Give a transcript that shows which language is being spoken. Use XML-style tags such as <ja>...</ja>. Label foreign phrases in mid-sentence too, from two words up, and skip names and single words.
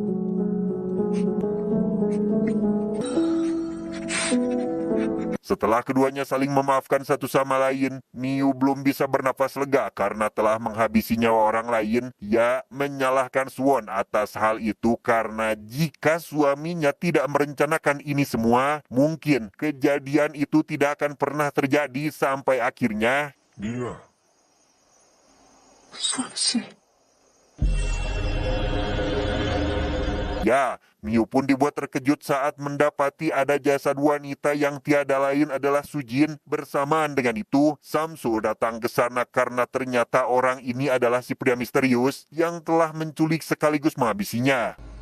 <id>Setelah keduanya saling memaafkan satu sama lain, Mio belum bisa bernapas lega karena telah menghabisi nyawa orang lain. Ia menyalahkan Suwon atas hal itu karena jika suaminya tidak merencanakan ini semua, mungkin kejadian itu tidak akan pernah terjadi sampai akhirnya 미야, 수원 씨. ya, Mio pun dibuat terkejut saat mendapati ada jasad wanita yang tiada lain adalah Sujin. Bersamaan dengan itu, Samsul datang ke sana karena ternyata orang ini adalah si pria misterius yang telah menculik sekaligus menghabisinya.</id>